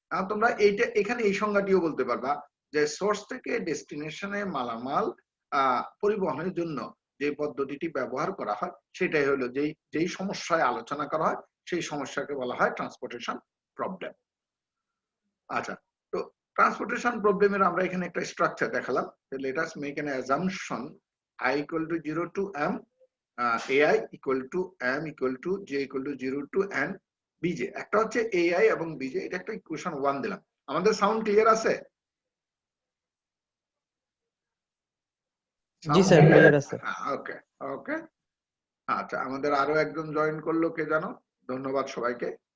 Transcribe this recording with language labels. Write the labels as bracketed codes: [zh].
[bn] তোমরা এইটা এখানে এই সংজ্ঞাটিও বলতে পারবা যে সোর্স থেকে ডেস্টিনেশনে মালামাল পরিবহনের জন্য যে পদ্ধতিটি ব্যবহার করা হয় সেটাই হলো যেই সমস্যায় আলোচনা করা হয় সেই সমস্যাকে বলা হয় ট্রান্সপোর্টেশন প্রবলেম। আচ্ছা, তো ট্রান্সপোর্টেশন প্রবলেমের আমরা এখানে একটা স্ট্রাকচার দেখালাম। [en] Let us make an assumption i equal to 0 to m, ai equal to m equal to j equal to 0 to n bj। [bn] একটা হচ্ছে ai এবং bj, এটা একটা ইকুয়েশন 1 দিলাম। আমাদের সাউন্ড ক্লিয়ার আছে? জি স্যার, ক্লিয়ার আছে। ওকে ওকে, আচ্ছা আমাদের আরো একজন জয়েন করলো, কে জানো? ধন্যবাদ সবাইকে।